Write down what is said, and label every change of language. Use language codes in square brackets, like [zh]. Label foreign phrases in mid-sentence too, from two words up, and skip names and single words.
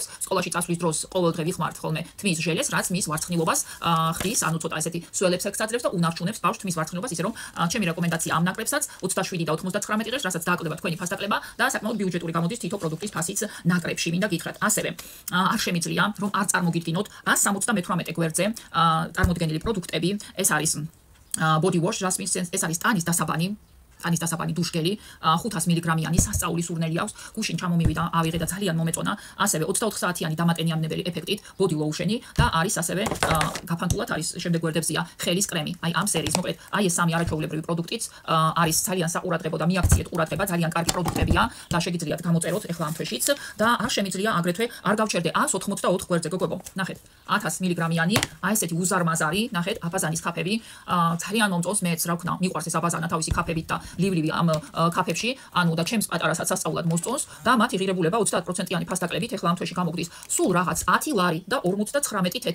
[ka] სკოლაში წასვლის დროს ყოველდღე ვიხმართ ხოლმე თმის ჟელეს, რაც მის ვარცხნილობას ხდის, ანუ ცოტა ესეთი სუელებს ექსაძლებს და უნარჩუნებს ბავშვს თმის ვარცხნილობას, ისე რომ ჩემი რეკომენდაცია ამ ნაკრებსაც 27 და 99 ღირს, რასაც დააკლდება თქვენი ფასდაკლება და საკმაოდ ბიუჯეტური გამოდის თითო პროდუქტის ფასიც ნაკრებში. მინდა გითხრათ, ასევე არ შემიძლია რომ არ წარმოგიდგინოთ 178 გვერდზე წარმოდგენილი პროდუქტები. ეს არის [en] body wash, jasmine sense, [ka] ეს არის ტანის დასაბანი. ტანის დასაბანი დუშგელი 500 მგ-იანი სასწაული სურნელი აქვს, გუშინ ჩამომივიდა, ავიღე და ძალიან მომეწონა. ასევე 24 საათიანი დამატენიამნებელი ეფექტით [en] body lotion-ი [ka] და არის ასევე გაფანტულად არის შემდეგ გვერდებზია ხელის კრემი. აი ამ სერიის მოკლედ, აი ეს სამი არაჩვეულებრივი პროდუქტიც არის ძალიან საყურადღებო და მიაქციეთ ყურადღება, ძალიან კარგი პროდუქტებია და შეგიძლიათ გამოწეროთ ეხლა ამ თვეშიც და არ შემიძლია აგრეთვე არ გავჩერდე 184 გვერდზე გოგოებო. ნახეთ, 1000 მგ-იანი, აი ესეთი უზარმაზარი, ნახეთ, აბაზანის ქაფები, ძალიან მომწონს მეც, რა ვქნა, მიყვარს ეს აბაზანა თავისი ქაფებით და ლივლივი ამ ქაფებში, ანუ და ჩემს პატარასაც სასწაულად მოსწონს და მათი ღირებულება 30%-იანი ფასდაკლებით ეხლა ამ თვეში გამოგდის სულ რაღაც 10 ლარი და 59 თეთრი.